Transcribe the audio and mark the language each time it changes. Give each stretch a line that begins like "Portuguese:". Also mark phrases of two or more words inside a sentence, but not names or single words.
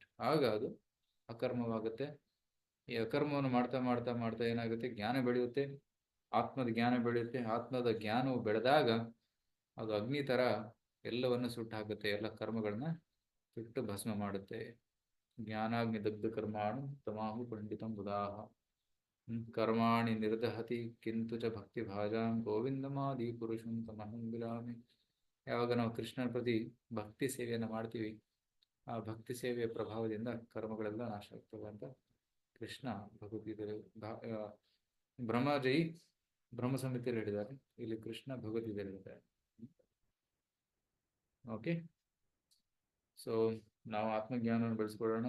Kannada: ಆಗ ಅದು ಅಕರ್ಮವಾಗುತ್ತೆ. ಈ ಅಕರ್ಮವನ್ನು ಮಾಡ್ತಾ ಮಾಡ್ತಾ ಮಾಡ್ತಾ ಏನಾಗುತ್ತೆ? ಜ್ಞಾನ ಬೆಳೆಯುತ್ತೆ, ಆತ್ಮದ ಜ್ಞಾನ ಬೆಳೆಯುತ್ತೆ. ಆತ್ಮದ ಜ್ಞಾನವು ಬೆಳೆದಾಗ ಅದು ಅಗ್ನಿ ತರ ಎಲ್ಲವನ್ನು ಸುಟ್ಟು ಹಾಕುತ್ತೆ, ಎಲ್ಲ ಕರ್ಮಗಳನ್ನ ಸುಟ್ಟು ಭಸ್ಮ ಮಾಡುತ್ತೆ.
Sanskrit: ಜ್ಞಾನಾಗ್ನಿ ದಗ್ಧ ಕರ್ಮಾಣಿ ತಮಾಹು ಪಂಡಿತಂ ಬುಧಾಹ. ಕರ್ಮಾಣಿ ನಿರ್ದಹತಿ ಕಿಂತು ಚ ಭಕ್ತಿ ಭಾಜಾಂ ಗೋವಿಂದಮಾದಿ ಪುರುಷಂ ತಮಹಂ ವಿಲಾಮಿ.
Kannada: ಯಾವಾಗ ನಾವು ಕೃಷ್ಣನ ಪ್ರತಿ ಭಕ್ತಿ ಸೇವೆಯನ್ನು ಮಾಡ್ತೀವಿ, ಆ ಭಕ್ತಿ ಸೇವೆಯ ಪ್ರಭಾವದಿಂದ ಕರ್ಮಗಳೆಲ್ಲ ನಾಶ ಆಗ್ತವೆ ಅಂತ ಕೃಷ್ಣ ಭಗವದ್ಗೀತೆ ಬ್ರಹ್ಮಜಯಿ ಬ್ರಹ್ಮ ಸಂಹಿತೆಯಲ್ಲಿ ಹೇಳಿದ್ದಾರೆ. ಇಲ್ಲಿ ಕೃಷ್ಣ ಭಗವದ್ಗೀತೆಯಲ್ಲಿ ಹೇಳಿದ್ದಾರೆ.
English: okay, so
Kannada: ನಾವು ಆತ್ಮಜ್ಞಾನವನ್ನು ಬೆಳೆಸ್ಕೊಳ್ಳೋಣ.